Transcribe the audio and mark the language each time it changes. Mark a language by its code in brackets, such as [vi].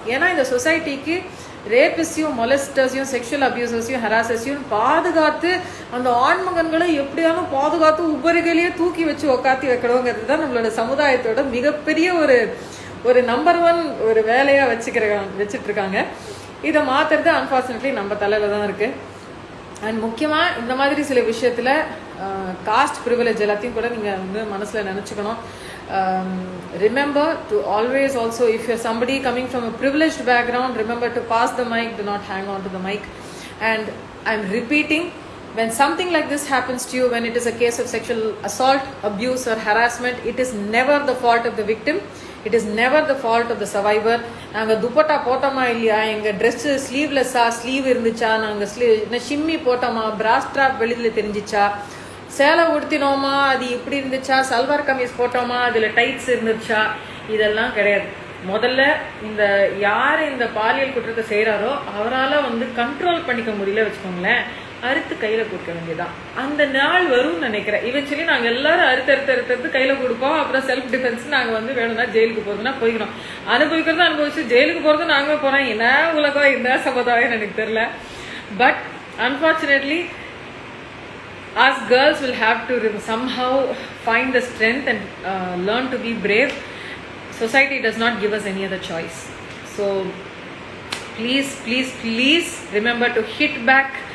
[ta] ஏன்னா இந்த சொசைட்டிக்கு ரேபிஸ்டையும், மொலஸ்டர்ஸையும், செக்ஷுவல் அபியூசர்ஸையும், ஹராசஸையும் பாதுகாத்து அந்த ஆண்மகன்களை எப்படியாலும் பாதுகாத்து உபரிகளையே தூக்கி வச்சு உக்காத்தி வைக்கணுங்கிறது தான் நம்மளோட சமுதாயத்தோட மிகப்பெரிய ஒரு நம்பர் 1 ஒரு வேலையாக வச்சுட்டு இருக்காங்க. இதை மாற்றுறது அன்ஃபார்ச்சுனேட்லி நம்ம தலையில் தான் இருக்குது. அண்ட் முக்கியமாக இந்த மாதிரி சில விஷயத்தில் காஸ்ட் ப்ரிவிலேஜ் எல்லாத்தையும் கூட நீங்கள் வந்து மனசில் நினச்சிக்கணும். [en] Remember to always also, if you're somebody coming from a privileged background, remember to pass the mic, do not hang on to the mic. And I'm repeating, when something like this happens to you, when it is a case of sexual assault, abuse or harassment, it is never the fault of the victim. It is never the fault of the survivor. [ta] நாங்கள் துப்பட்டா போட்டோமா இல்லையா, எங்கள் dress sleeve இருந்துச்சா, நாங்கள் shimmy போட்டோமா, பிராஸ் strap வெளியில் தெரிஞ்சிச்சா, சேலை உடுத்தினோமா, அது இப்படி இருந்துச்சா, சல்வார் கமீஸ் போட்டோமா, அதில் டைட்ஸ் இருந்துச்சா, இதெல்லாம் கிடையாது. முதல்ல யார் இந்த பாலியல் குற்றத்தை செய்கிறாரோ அவரால் வந்து கண்ட்ரோல் பண்ணிக்க முடியல வச்சுக்கோங்களேன், அறுத்து கையில் கொடுக்க வேண்டியதான். அந்த நாள் வரும்னு நினைக்கிறேன். இவென்ச்சுவலி நாங்கள் எல்லாரும் அறுத்து கையில் கொடுப்போம். அப்புறம் செல்ஃப் டிஃபென்ஸ் நாங்கள் வந்து வேணும்னா ஜெயிலுக்கு போகிறதுனா போய்க்கணும், அனுபவிச்சு ஜெயிலுக்கு போகிறது நாங்கள் போகிறோம். என்ன உலகம், என்ன சமுதாயம் எனக்கு தெரியல. [en] But unfortunately us girls will have to somehow find the strength and learn to be brave. Society does not give us any other choice. So please remember to hit back